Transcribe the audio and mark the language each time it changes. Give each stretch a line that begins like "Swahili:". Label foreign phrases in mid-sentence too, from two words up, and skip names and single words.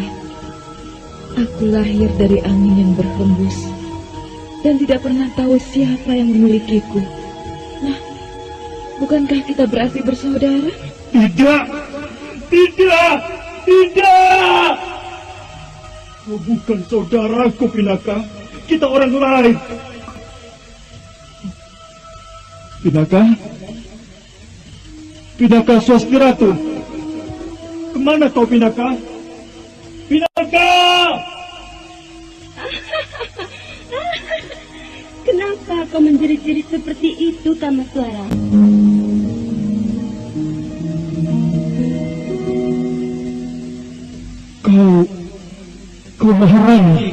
Indonesian: Aku lahir dari angin yang berhembus dan tidak pernah tahu siapa yang memilikiku. Nah, bukankah kita berarti bersaudara? Tidak, tidak, tidak. Kau bukan saudaraku, Pinaka. Kita orang lain. Pinaka? Pinaka Swastiratu. Kemana kau, Pinaka? Pinaka! Kenapa kau menjerit-jerit seperti itu, Kameswara? Kau Maharani.